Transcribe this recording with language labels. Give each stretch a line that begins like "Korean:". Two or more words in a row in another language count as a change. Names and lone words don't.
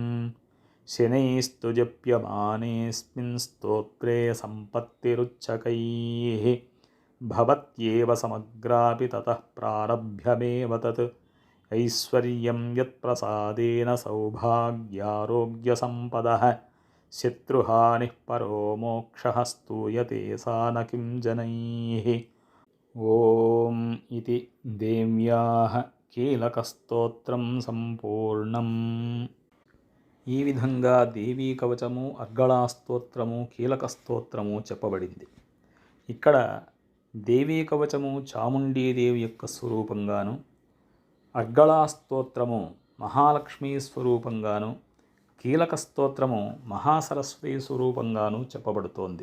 Sanskrit: शनैस्तु जप्यमानेऽस्मिन् स्तोत्रे सम्पत्तिरुच्चकैः भवत्येव समग्रापि ततः प्रारभ्यमेव तत् ऐश्वर्यं यत्प्रसादेन सौभाग्यारोग्यसम्पदः शत्रुहानिः परो मोक्षः स्तूयते सा न किं जनैः। ॐ इति देव्याः कीलकस्तोत्रं सम्पूर्णम्।
Telugu: ఈ విధంగా దేవీ కవచము, అర్గళా స్తోత్రము, కీలక స్తోత్రము చెప్పబడింది. ఇక్కడ దేవీ కవచము చాముండీదేవి యొక్క స్వరూపంగాను, అర్గళా స్తోత్రము మహాలక్ష్మీ స్వరూపంగాను, కీలక స్తోత్రము మహాసరస్వతి స్వరూపంగాను చెప్పబడుతోంది.